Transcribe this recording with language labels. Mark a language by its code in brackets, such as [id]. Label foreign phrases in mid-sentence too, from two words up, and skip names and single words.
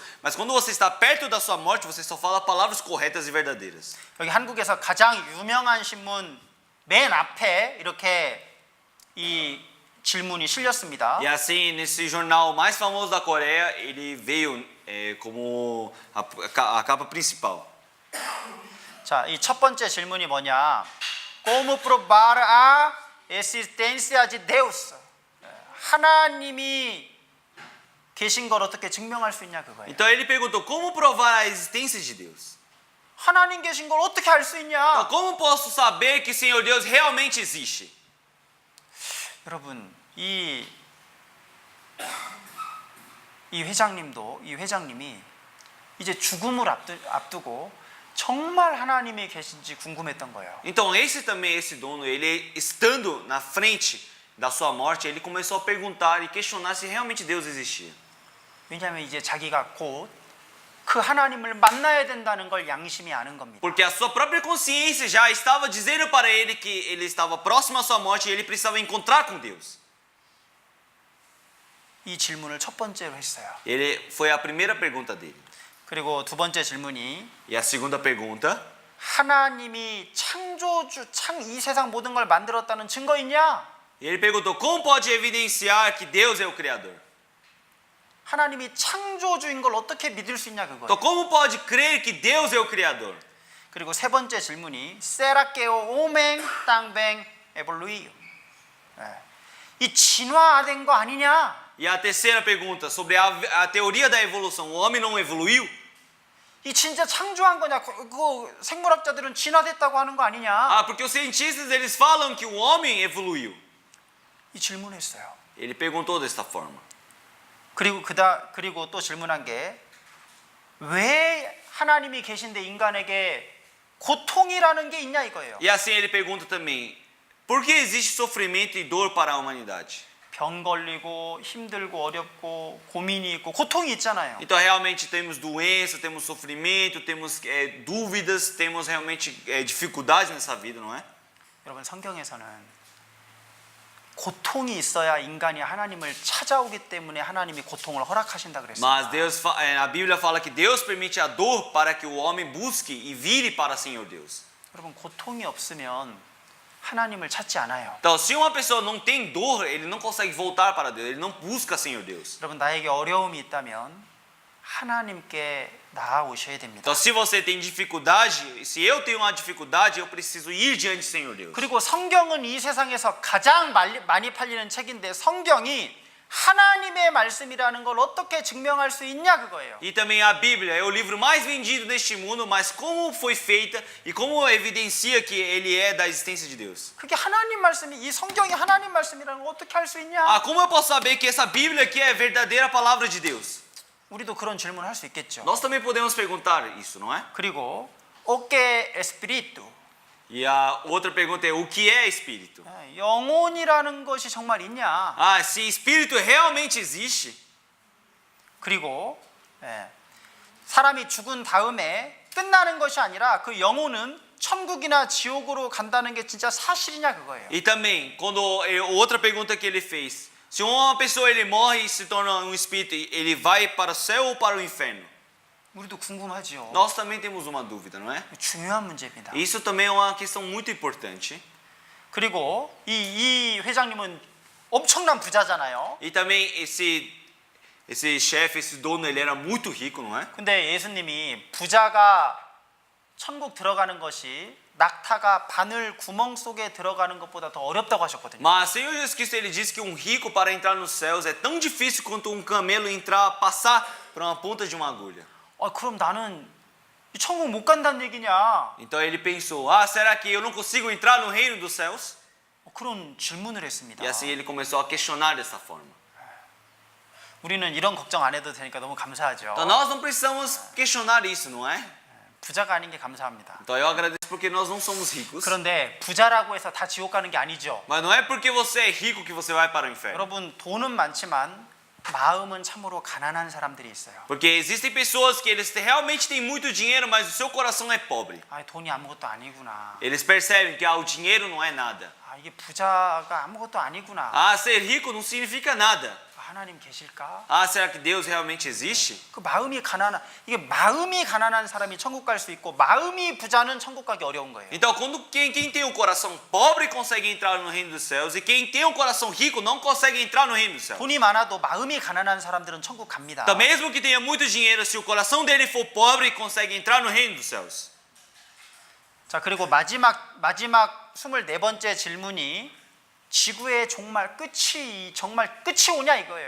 [pt] Mas quando você está perto da sua morte, você só fala palavras corretas e verdadeiras. [ko] 여기 한국에서 가장 유명한 신문 맨 앞에 이렇게 이 질문이 실렸습니다. [pt] E assim, nesse jornal mais famoso da Coreia, ele veio como a capa principal. [ko] 자, 이 첫 번째 질문이 뭐냐? [pt] Como provar a existência de Deus? [ko] 하나님이 계신 걸 어떻게 증명할 수 있냐 그거예요. [pt] Então ele perguntou, como provar a existência de Deus? [ko] 하나님 계신 걸 어떻게 알 수 [pt] Então, [ko] 있냐? [pt] como posso saber que o Senhor Deus realmente existe? [ko] 여러분, 이 회장님이 이제 죽음을 앞두고 정말 하나님이 계신지 궁금했던 거예요. [pt] Então esse dono, ele estando na frente da sua morte, ele começou a perguntar e questionar se realmente Deus existia. [ko] 왜냐하면 이제 자기가 곧 그 하나님을 만나야 된다는 걸 양심이 아는 겁니다. [pt] Porque a sua própria consciência já estava dizendo para ele que ele estava próximo à sua morte e ele precisava encontrar com Deus. [ko] 이 질문을 첫 번째로 했어요. [pt] Foi a primeira pergunta dele. [ko] 그리고 두 번째 질문이 [pt] E a segunda pergunta, [ko] 하나님이 이 세상 모든 걸 만들었다는 증거 있냐? [pt] ele perguntou, como pode evidenciar que Deus é o Criador? [ko] 하나님이 창조주인 걸 어떻게 믿을 수 있냐 그거예요. [pt] Então como pode crer que Deus é o Criador? [ko] 그리고 세 번째 질문이 [pt] será que o homem também evoluiu. [ko] 이 진화된 거 아니냐? [pt] E a terceira pergunta, sobre a teoria da evolução, o homem não evoluiu? [ko] 이 진짜 창조한 거냐? 그 생물학자들은 진화됐다고 하는 거 아니냐? [pt] Ah, porque os cientistas eles falam que o homem evoluiu. [ko] 이 질문했어요. [pt] Ele perguntou desta forma. [ko] 그리고 또 질문한 게 왜 하나님이 계신데 인간에게 고통이라는 게 있냐 이거예요. [pt] E assim ele pergunta também, por que existe sofrimento e dor para a humanidade? [ko] 병 걸리고 힘들고 어렵고 고민이 있고 고통이 있잖아요. [pt] Então realmente temos doença, temos sofrimento, temos dúvidas, temos realmente dificuldades nessa vida, não é? [ko] 여러분 성경에서는 고통이 있어야 인간이 하나님을 찾아오기 때문에 하나님이 고통을 허락하신다 그랬습니다. [pt] Mas a Bíblia fala que Deus permite a dor para que o homem busque e vire para o Senhor Deus. [ko] 여러분 고통이 없으면 하나님을 찾지 않아요. [pt] Então, se uma pessoa não tem dor, ele não consegue voltar para Deus, ele não busca Senhor Deus. [ko] 여러분 나에게 어려움이 있다면 하나님께 나아오셔야 됩니다. [pt] Então, se você tem dificuldade, se eu tenho uma dificuldade, eu preciso ir diante do Senhor Deus. [ko] 그리고 성경은 이 세상에서 가장 많이 팔리는 책인데 성경이 하나님의 말씀이라는 걸 어떻게 증명할 수 있냐 그거예요. [pt] E também a Bíblia é o livro mais vendido neste mundo, mas como foi feita e como evidencia que ele é da existência de Deus? [ko] 그게 하나님 말씀이 이 성경이 하나님 말씀이라는 걸 어떻게 할 수 있냐? [pt] Ah, como eu posso saber que essa Bíblia aqui é a verdadeira palavra de Deus? [ko] 우리도 그런 질문을 할 수 있겠죠. [pt] Nós também podemos perguntar isso, não é? 그리고 o que espírito? E a outra pergunta é, o que é espírito? [ko] 영혼이라는 것이 정말 있냐? [pt] Ah, se espírito realmente existe, [ko] 그리고 사람이 죽은 다음에 끝나는 것이 아니라 그 영혼은 천국이나 지옥으로 간다는 게 진짜 사실이냐 그거예요. [pt] e também, quando outra pergunta que ele fez, se uma pessoa ele morre e se torna um espírito, ele vai para o céu ou para o inferno? [ko] 우리도 궁금하죠. [pt] Nós também temos uma dúvida, não é? [ko] 중요한 문제입니다. [pt] Isso também é uma questão muito importante. [ko] 그리고 이 회장님은 엄청난 부자잖아요. [pt] E também esse chefe, esse dono, ele era muito rico, não é? [ko] 근데 예수님이 부자가 천국 들어가는 것이 낙타가 바늘 구멍 속에 들어가는 것보다 더 어렵다고 하셨거든요. [pt] Mas Senhor Jesus Cristo ele disse que um rico para entrar nos céus é tão difícil quanto um camelo entrar, passar por uma ponta de uma agulha. [ko] 그럼 나는 이 천국 못 간다는 얘기냐? [pt] Então ele pensou, ah, será que eu não consigo entrar no reino dos céus? [ko] 그런 질문을 했습니다. [pt] E assim ele começou a questionar dessa forma. [ko] 우리는 이런 걱정 안 해도 되니까 너무 감사하죠. [pt] Então nós não precisamos questionar isso, não é? [ko] 부자가 아닌 게 감사합니다. [pt] Então eu agradeço porque nós não somos ricos. [ko] 그런데 부자라고 해서 다 지옥 가는 게 아니죠. [pt] Mas não é porque você é rico que você vai para o inferno. [ko] 여러분 돈은 많지만 마음은 참으로 가난한 사람들이 있어요. [pt] Porque existem pessoas que eles realmente têm muito dinheiro, mas o seu coração é pobre. [ko] 아, 돈이 아무것도 아니구나. [pt] Eles percebem que o dinheiro não é nada. [ko] 아, 이게 부자가 아무것도 아니구나. [pt] Ah, ser rico não significa nada. [ko] 하나님 계실까? [pt] Ah, será que Deus realmente existe? [ko] 그 마음이 가난한 사람이 천국 갈 수 있고 마음이 부자는 천국 가기 어려운 거예요. [pt] Então, quando quem tem um coração pobre consegue entrar no reino dos céus e quem tem um coração rico não consegue entrar no reino dos céus. [ko] 돈이 많아도 마음이 가난한 사람들은 천국 갑니다. [pt] Então, mesmo que tenha muito dinheiro, se o coração dele for pobre, consegue entrar no reino dos céus. [ko] 자, 그리고 마지막 24번째 질문이 지구의 정말 끝이 오냐 이거예요.